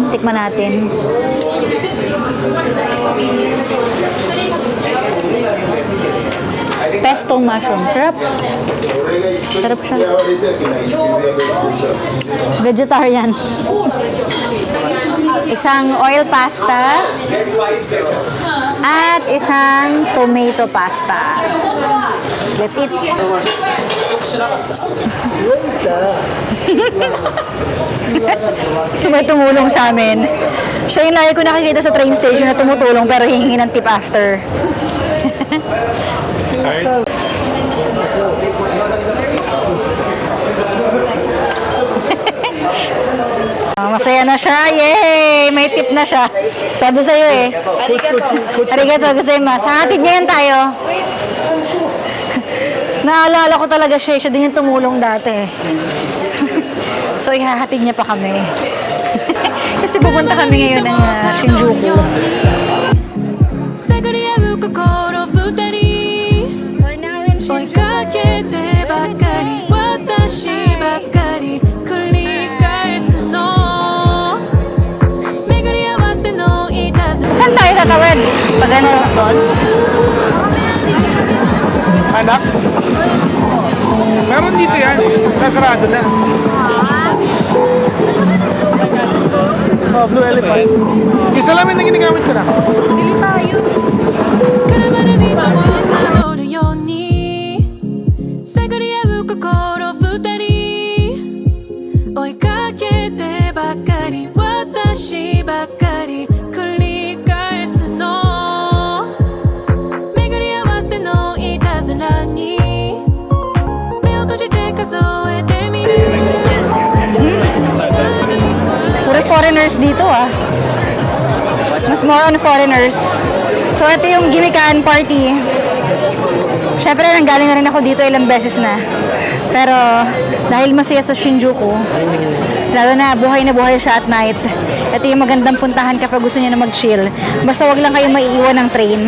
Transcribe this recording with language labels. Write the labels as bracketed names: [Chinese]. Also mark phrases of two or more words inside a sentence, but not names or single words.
[Filipino] Tikman natin. [English] Pesto mushroom. [Filipino] Sarap. Sarap siya. Vegetarian. isang [English] oil pasta, [Filipino] at isang [English] tomato pasta. Let's eat. [Filipino] So may tumulong sa amin. Siya yung lagi ko nakikita sa train station na tumutulong pero hihingi ng tip after. Masaya na siya. Yay! May tip na siya. Sabi sa'yo eh. [Japanese] ありがとうございます. [Filipino] Hatid niya yan tayo. Naalala ko talaga siya. Siya din yung tumulong dati. So, ihahatid niya pa kami. Kasi pupunta kami ngayon ng Shinjuku. [Japanese] 探り合う心二人 [English] We're now in [Japanese] 追いかけてばかり私ばかり繰り返すの巡り合わせのいたずら [Filipino] Saan tayo tatawid? Pag ano? Anak? Meron dito yan. Nasarado na. Oh, Blue Elephant. Yung salamin na ginagamit ko na. [Japanese] 絡まる人をたどるように探り合う心二人追いかけてばかり私ばかり繰り返すの巡り合わせのいたずらに目を閉じて数えてみる下には [Filipino] Puro foreigners dito ah. Mas [English] more on foreigners. [Filipino] So, ito yung Gimikan party. Siyempre, nanggaling na rin ako dito ilang beses na. Pero, dahil masaya sa Shinjuku, lalo na buhay siya [English] at night. [Filipino] Ito yung magandang puntahan kapag gusto niyo na mag-chill. Basta wag lang kayo maiiwan ng train.